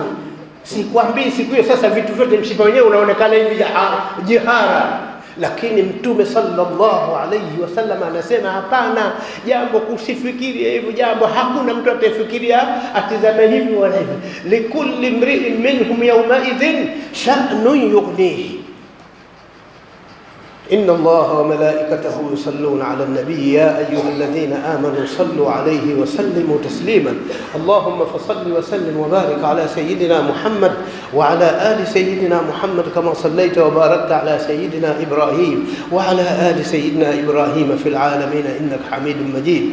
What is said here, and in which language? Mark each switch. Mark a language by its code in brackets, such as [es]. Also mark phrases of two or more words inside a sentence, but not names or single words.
[sw] Sikwambii siku hiyo sasa vitu vyote mshipa wenyewe unaonekana hivi jihara, lakini Mtume [ar] صلى الله عليه وسلم [sw] anasema hapana, jambo kusifikiria hivyo jambo, hakuna mtu atafikiria atizame hivi wala hivi. [ar] لكل امرئ منهم يومئذ شأن يغنيه. إن الله وملائكته يصلون على النبي يا أيها الذين آمنوا صلوا عليه وسلموا تسليما. اللهم فصل وسلم وبارك على سيدنا محمد وعلى آل سيدنا محمد كما صليت وباركت على سيدنا إبراهيم وعلى آل سيدنا إبراهيم في العالمين إنك حميد مجيد.